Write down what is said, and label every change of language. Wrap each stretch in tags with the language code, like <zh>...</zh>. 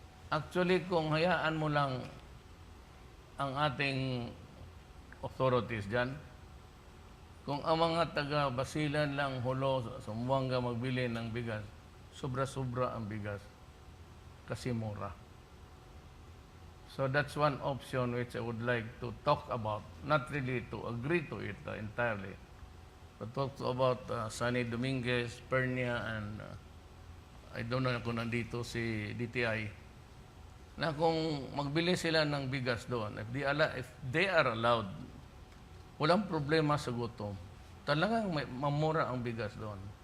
<tl>Actually, kung hayaan mo lang ang ating authorities dyan, kung ang mga taga-Basilan lang, Hulo, Zamboanga magbili ng bigas, sobra-sobra ang bigas kasi mura.</tl> <en>So that's one option which I would like to talk about, not really to agree to it entirely, but talk about Sunny Dominguez, Pernia, and I don't know</en> <tl>kung nandito si DTI, na kung magbili sila ng bigas doon,</tl> <en>if they are allowed,</en> <tl>walang problema sa gutom. Talagang mamura ang bigas doon.</tl>